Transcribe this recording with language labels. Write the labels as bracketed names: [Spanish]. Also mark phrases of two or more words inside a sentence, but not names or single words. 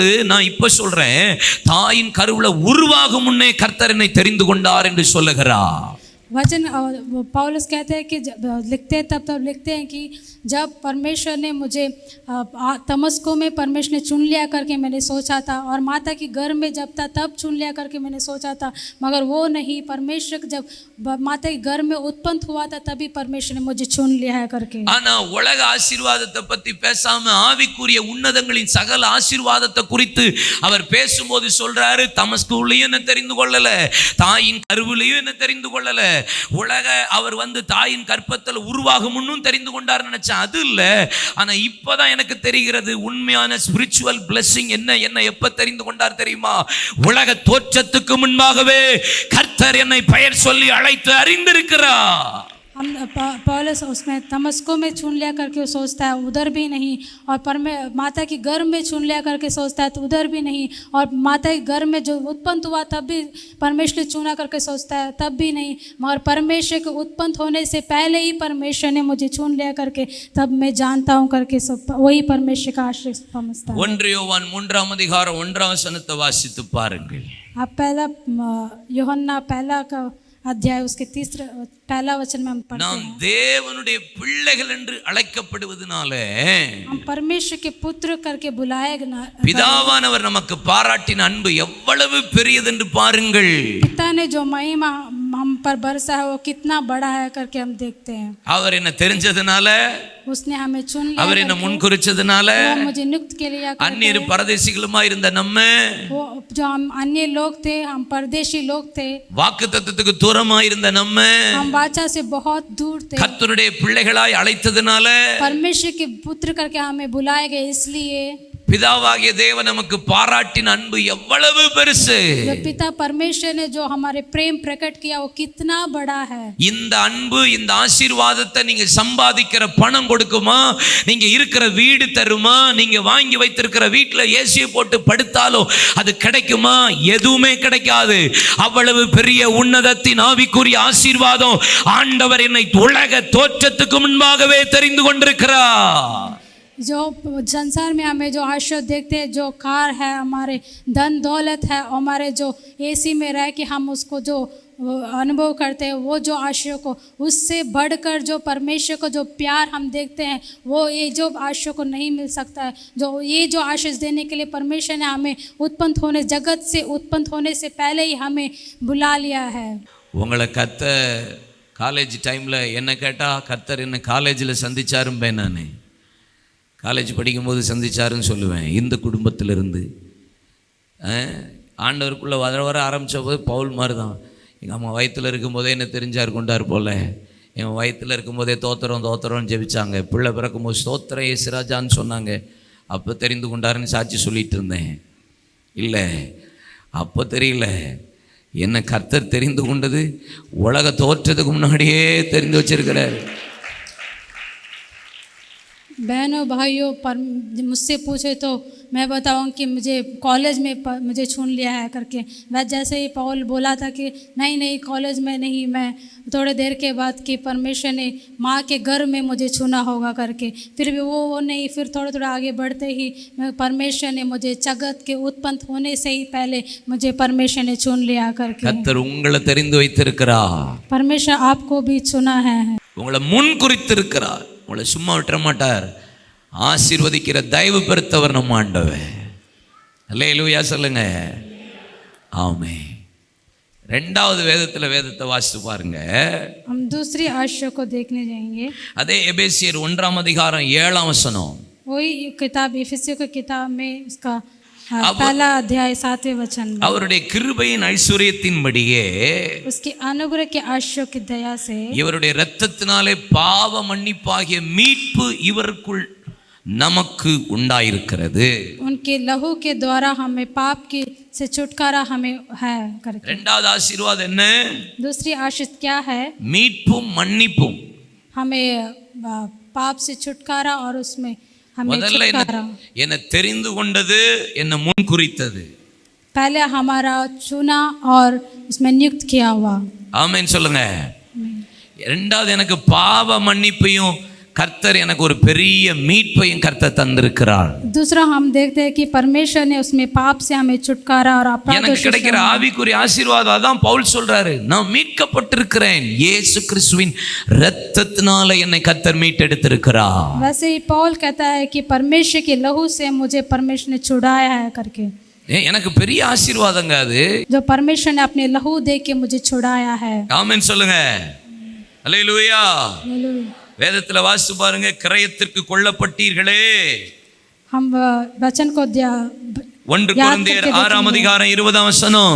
[Tamil] நான் இப்ப சொல்றேன், தாயின் கருவுல உருவாகும் முன்னே கர்த்தர் என்னை தெரிந்து கொண்டார் என்று சொல்லுகிறார். [Hindi] वचन वो पौलुस कहते हैं कि लिखते हैं तब लिखते हैं कि जब परमेश्वर ने मुझे तमस्को में परमेश्वर ने चुन लिया करके मैंने सोचा था, और माता की गर्भ में जब था तब चुन लिया करके मैंने सोचा था, मगर वो नहीं, परमेश्वर जब माता की गर्भ में उत्पन्न हुआ था तभी परमेश्वर ने मुझे चुन लिया है करके। [Tamil] ஆனா உலக ஆசீர்வாதத்தை பத்தி பேசாம ஆவிக்குரிய உன்னதங்களின் சகல ஆசீர்வாதத்தை குறித்து அவர் பேசும்போது சொல்றாரு, தமஸ்குலயும் என்ன தெரிந்து கொள்ளல, தாயின் கருவிலையும் என்ன தெரிந்து கொள்ளல, உலக அவர் தாயின் கற்பத்தில் உருவாகும் முன்னும் தெரிந்து கொண்டார் நினைச்சேன், அது இல்ல. ஆனா இப்பதான் எனக்கு தெரிகிறது உண்மையான [English] spiritual blessing [Tamil] என்ன எப்ப தெரிந்து கொண்டார் தெரியுமா? உலக தோற்றத்துக்கு முன்பாகவே கர்த்தர் என்னை பெயர் சொல்லி அழைத்து அறிந்திருக்கிறார். [Hindi] हम पौलुस उसमें तमस्को में चुन लिया करके सोचता है उधर भी नहीं, और माता की गर्भ में चुन लिया करके सोचता है तो उधर भी नहीं, और माता की गर्भ में जो उत्पन्न हुआ तब भी परमेश्वर चुना करके सोचता है तब भी नहीं, मगर परमेश्वर के उत्पन्न होने से पहले ही परमेश्वर ने मुझे चुन लिया करके तब मैं जानता हूँ करके वही परमेश्वर का आश्रय समझता है। [Tamil] 1 யோவான் 3ஆம் அதிகாரம் 1ஆம் வசனத்தை வாசித்து பாருங்கள். [Hindi] आप पहला यूहन्ना पहला का अध्याय उसके पहला वचन में हम पढ़ते [Tamil] நாம் [Hindi] हैं, [Tamil] தேவனுடைய பிள்ளைகள் என்று அழைக்கப்படுவதனாலே [Hindi] हम परमेश्वर के पुत्र करके बुलाए [Tamil] பிதாவானவர் நமக்கு பாராட்டின அன்பு எவ்வளவு பெரியது என்று பாருங்கள். [Hindi] पिता ने जो महिमा हम पर बरसा है वो कितना बड़ा है करके हम देखते हैं। [Tamil] அவர் என்ன தெரிஞ்சதுனால, [Hindi] उसने हमें चुन लिया, [Tamil] அவர் என்ன முன்குறிச்சதுனால, [Hindi] वो मुझे नियुक्त के लिए [Tamil] அந்நியர் பரதேசிகளுமா இருந்த நம்ம, [Hindi] वो जो हम अन्य लोग थे, हम परदेशी लोग थे, [Tamil] வாக்குத்தத்தத்துக்கு தூரமா இருந்த நம்ம, [Hindi] हम वाचा से बहुत दूर थे, [Tamil] கர்த்தருடைய பிள்ளைகளாய் அழைத்ததுனால, [Hindi] परमेश्वर के पुत्र करके हमें बुलाए गए, इसलिए [Tamil] பிதாவாகிய தேவன் நமக்கு பாராட்டின அன்பு எவ்வளவு பெருசு. [Hindi] जो पिता परमेश्वर ने जो हमारे प्रेम प्रकट किया वो कितना बड़ा है. [Tamil] இந்த அன்பு இந்த ஆசீர்வாதத்தை நீங்க சம்பாதிக்கிற பணம் கொடுக்குமா, நீங்க இருக்கிற வீடு தருமா, நீங்க வாங்கி வைத்திருக்கிற வீட்டுல ஏசியை போட்டு படுத்தாலும் அது கிடைக்குமா? எதுவுமே கிடைக்காது. அவ்வளவு பெரிய உன்னதத்தின் ஆவிக்குரிய ஆசீர்வாதம் ஆண்டவர் என்னை உலக தோற்றத்துக்கு முன்பாகவே தெரிந்து கொண்டிருக்கிறார். [Hindi] जो संसार में हमें जो आशीर्वाद देखते हैं, जो कार है, हमारे धन दौलत है, हमारे जो एसी में रह के हम उसको जो अनुभव करते हैं, वो जो आशीर्वाद को उससे बढ़कर जो परमेश्वर को जो प्यार हम देखते हैं, वो ये जो आशीर्वाद को नहीं मिल सकता है. जो ये जो आशीष देने के लिए परमेश्वर ने हमें उत्पन्न होने, जगत से उत्पन्न होने से पहले ही हमें बुला लिया है. [Tamil] உங்களை கர்த்தர் [English] college time-il [Tamil] என்ன கேட்டால், கர்த்தர் என்ன காலேஜில் சந்திச்சாரும்பேன். நான் காலேஜ் படிக்கும்போது சந்திச்சாருன்னு சொல்லுவேன். இந்த குடும்பத்திலிருந்து ஆண்டவருக்குள்ளே வர ஆரம்பித்த போது பவுல் மாதிரி தான். எங்கள் அம்மா வயிற்றில் இருக்கும்போதே என்ன தெரிஞ்சார் கொண்டார் போல். என் வயிற்றில் இருக்கும்போதே தோத்திரம்னு ஜெபிச்சாங்க. பிள்ளை பிறக்கும்போது ஸ்தோத்திரம் ஏசுராஜான்னு சொன்னாங்க. அப்போ தெரிந்து கொண்டாருன்னு சாட்சி சொல்லிகிட்டு இருந்தேன். இல்லை, அப்போ தெரியல. என்ன கர்த்தர் தெரிந்து கொண்டது உலக தோற்றத்துக்கு முன்னாடியே தெரிந்து வச்சிருக்கிறார். [Hindi] बहनों भाइयों, मुझसे पूछे तो मैं बताऊं कि मुझे कॉलेज में मुझे चुन लिया है करके। वह जैसे ही पौल बोला था कि नहीं कॉलेज में नहीं, मैं थोड़े देर के बाद कि परमेश्वर ने माँ के गर्भ में मुझे चुना होगा करके, फिर भी वो नहीं, फिर थोड़ा आगे बढ़ते ही परमेश्वर ने मुझे जगत के उत्पन्न होने से ही पहले मुझे परमेश्वर ने चुन लिया करके। [Tamil] கர்த்தர் உங்களை தெரிந்து வைத்திருக்கிறார். [Hindi] परमेश्वर आपको भी चुना है, [Tamil] உங்களை முன் குறித்திருக்கிறார். உங்களை சும்மா விட்டுற மாட்டார். ஆசீர்வதிக்கிற தயவு பெருத்தவர் நம்ம ஆண்டவர். அல்லேலூயா சொல்லுங்க. ஆமென். ரெண்டாவது வேதத்தை வாசித்து பாருங்க. [Hindi] हम दूसरी आशीष को देखने जाएंगे. [Tamil] அதே எபேசியர் 1ஆம் அதிகாரம் 7ஆம் வசனம். [Hindi] वही किताब एफेसियों की किताब में इसका पहला अध्याय 7वें वचन में, [Tamil] அவருடைய கிருபையின் ஐஸ்வரியத்தின்படியே [Hindi] उसकी अनुग्रह के आशीष की दया से [Tamil] இவருடைய இரத்தத்தினாலே பாவ மன்னிப்பாகிய மீட்பு இவருக்குள் நமக்கு உண்டாயிருக்கிறது. [Hindi] उनके लहू के द्वारा हमें पाप की से छुटकारा हमें है करके. [Tamil] இரண்டாவது ஆசீர்வாதம் என்ன? [Hindi] दूसरी आशीष क्या है? [Tamil] மீட்பும் மன்னிப்பும். [Hindi] हमें पाप से छुटकारा और उसमें हमें [Tamil] முதல்ல என்ன தெரிந்து கொண்டது, என்ன முன் குறித்தது. [Hindi] पहले हमारा चुना और उसमें नियुक्त किया हुआ. [Tamil] ஆமென் சொல்லுங்க. இரண்டாவது எனக்கு பாவ மன்னிப்பையும் கர்த்தர் எனக்கு ஒரு பெரிய மீட்பையும் கர்த்தர் தந்திருக்கிறார். [Hindi] दूसरा हम देखते हैं कि परमेश्वर ने उसमें पाप से हमें छुटकारा और अपराधों [Tamil] எனக்கு [Hindi] से [Tamil] கிடைக்கிற ஆவிக்குரிய ஆசீர்வாதம் அதான் பவுல் சொல்றாரு, நான் மீட்கப்பட்டிருக்கிறேன், இயேசு கிறிஸ்துவின் இரத்தத்தினால என்னை கர்த்தர் மீட்டெடுத்திருக்கிறார். [Hindi] वैसे ही पौल कहता है कि परमेश्वर के लहू से मुझे परमेश्वर ने छुड़ाया है करके. [Tamil] எனக்கு பெரிய ஆசீர்வாதங்க அது. [Hindi] जो परमेश्वर ने अपने लहू दे के मुझे छुड़ाया है. [Tamil] ஆமென் சொல்லுங்க. அல்லேலூயா. [Hindi] हालेलुया. [Tamil] வேதத்துல வாசித்து பாருங்க, கிரயத்திற்கு கொல்லப்பட்டீர்களே. [Hindi] हम वचन को [Tamil] 1 கொரிந்தியர் 6ஆம் அதிகாரம் 20ஆம் வசனம்.